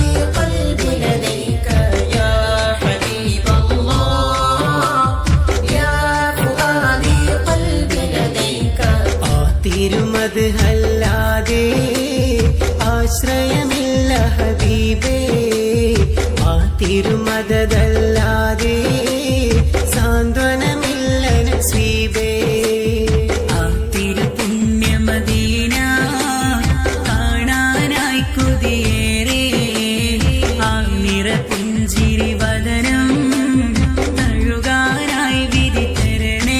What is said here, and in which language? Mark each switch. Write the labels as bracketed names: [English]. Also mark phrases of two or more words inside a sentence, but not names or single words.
[Arabic] قلبي لديك يا حبيب الله يا فؤادي قلبي لديك [Malayalam] തിരുമദ്ഹല്ലാതെ ആശ്രയമില്ല ഹബീബേ ആ തിരുമദല്ലാതെ സാന്ത്വനമില്ല നസീബേ ആ തിരുപുണ്യമദീന കാണാനായി കൊതിയേറെ ആ നിറപുഞ്ചിരി വദനം തഴുകാനായി വിധി തരണേ